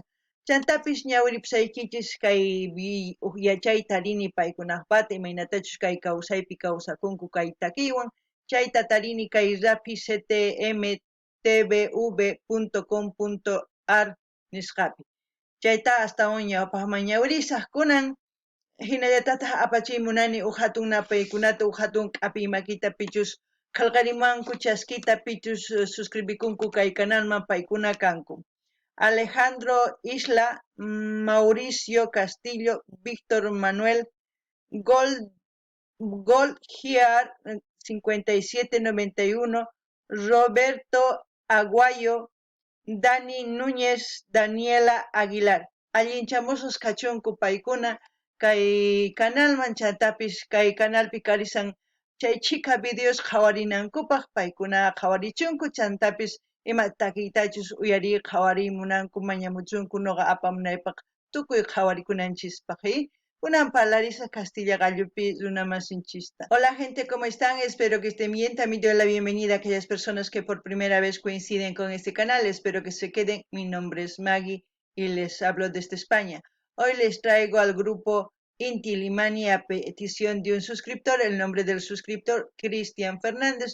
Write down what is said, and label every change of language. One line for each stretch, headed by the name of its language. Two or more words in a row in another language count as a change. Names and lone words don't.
Quechua: Chantapis ñawiripusaykichis kay yachayta rini paykunaqpata imaynatachus kay kawsaypi kawsakunku kay takiywan chayta tarini kay rapictmtvv.com.ar nisqapi. Chayta astawan ñawpaqman ñawirisaq kunan hinallatataq apachiymunani uq hatun napaykunata uq hatun k'api makita pichus qillqarimanku chaskita pichus suscribikunku kay canalman paykuna kanku. Alejandro Isla, Mauricio Castillo, Víctor Manuel, Gold Gear 5791, Roberto Aguayo, Dani Núñez, Daniela Aguilar. Allinchamusos kachunku paykuna kay canalman chantapis kay canalpi karisan chay chika videos qhawarinankupaq paykuna qhawarichunku chantapis ima takiytachus uyari qhawarimunanku mañamuchunku nuqa apamunaypaq tukuy qhawarikunanchispaqa kunan parlarisa Castilla gallupi runamasinchista.
Spanish: Hola gente, ¿cómo están? Espero que estén bien. También doy la bienvenida a aquellas personas que por primera vez coinciden con este canal. Espero que se queden. Mi nombre es Maggie y les hablo desde España. Hoy les traigo al grupo Inti Illimani a petición de un suscriptor, el nombre del suscriptor Cristian Fernández.